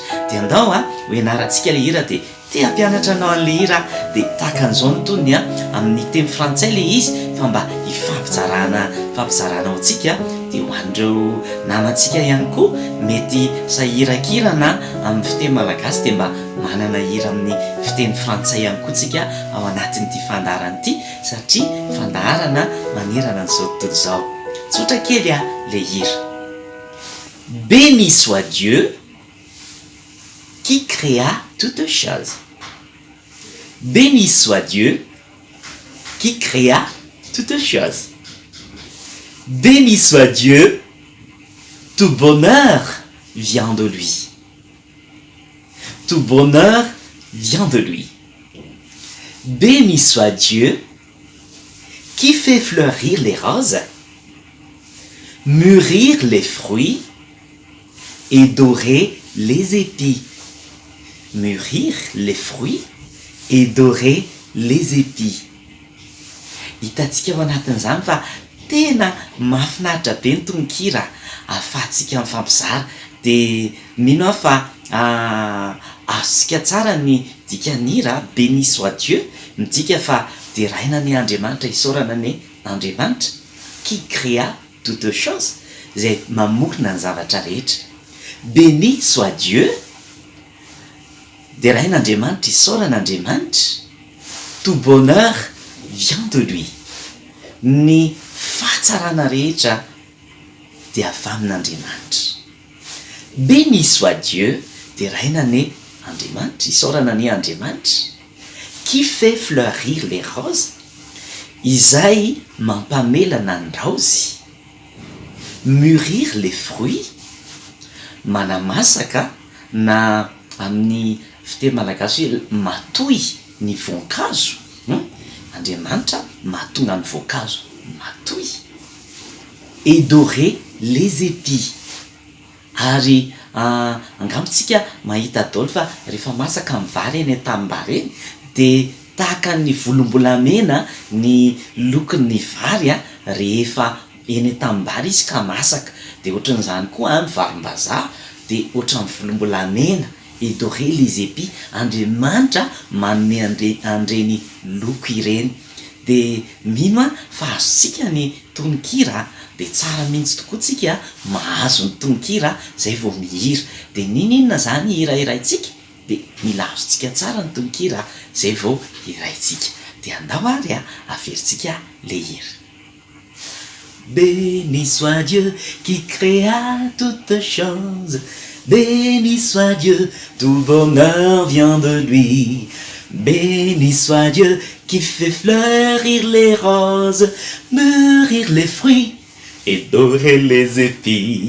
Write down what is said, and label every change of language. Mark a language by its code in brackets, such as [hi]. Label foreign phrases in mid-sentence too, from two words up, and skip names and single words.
[mg] Dia andao ho ianarantsika le hira dia te hampianatra anao an'le hira dia tahaka an'izao ny tonony amin'ny teny frantsay le izy fa mba hifampizarana ho antsika dia ho an'ireo namantsika ihany koa mety sahirakirana amin'ny fiteny malagasy dia mba manana hira amin'ny fiteny frantsay ihany koa tsika ao anatin'ity fandaharana ity satria fandaharana manerana an'izao tontolo izao. Tsotra kely le hira. [fr] Béni soit Dieu qui créa toutes choses. Béni soit Dieu qui créa toutes choses. Béni soit Dieu, tout bonheur vient de lui. Tout bonheur vient de lui. Béni soit Dieu qui fait fleurir les roses, mûrir les fruits et dorer les épis. Mûrir les fruits et dorer les épis. [mg] Hitantsika ao anatin'izany fa tena mahafinaritra be ny tononkira ahafahantsika mifampizara dia mino aho fa azontsika tsara ny dikan'hira [fr] béni soit Dieu [mg] midika fa deraina ny Andriamanitra, isaorana ny Andriamanitra [fr] qui créa toutes choses, [mg] zay mamorona ny zavatra rehetra. [fr] Béni soit Dieu, [mg] derain'Andriamanitra, isaoran'Andriamanitra, [fr] tout bonheur vient de lui. [mg] Ny fahatsarana rehetra dia avy amin'Andriamanitra. [fr] Béni soit Dieu, [mg] derainany Andriamanitra, isaoranany Andriamanitra, [fr] qui fait fleurir les roses, [mg] izay mampamelana ny raozy, [fr] mûrir les fruits, [mg] manamasaka na amin'ny fiteny malagasy hoe matoy ny voankazo. Andriamanitra mahatonga ny voankazo matoy. [fr] Et dorer les épis. [mg] Ary angambotsika mahita daholo fa rehefa masaka ny vary eny an-tanimbary eny dia tahaka ny volombolamena ny lokon'ny vary rehefa eny an-tanimbary izy ka masaka. Dia ohatran'izany koa ny varim-bazaha dia ohatran'ny volombolamena. [fr] Et dorer les épis, [mg] Andriamanitra manome andreny loko ireny. Dia mino fa azontsika ny tononkira dia tsara mihitsy tokoa tsika mahazo ny tononkira zay vao mihira. Dia ninona zany hirairaitsika dia mila azontsika tsara ny tononkira zay vao hiraitsika. Dia andao ary averintsika le hira. [fr] Béni soit Dieu qui créa toutes choses. Béni soit Dieu, tout bonheur vient de lui. Béni soit Dieu qui fait fleurir les roses, mûrir les fruits et dorer les épis.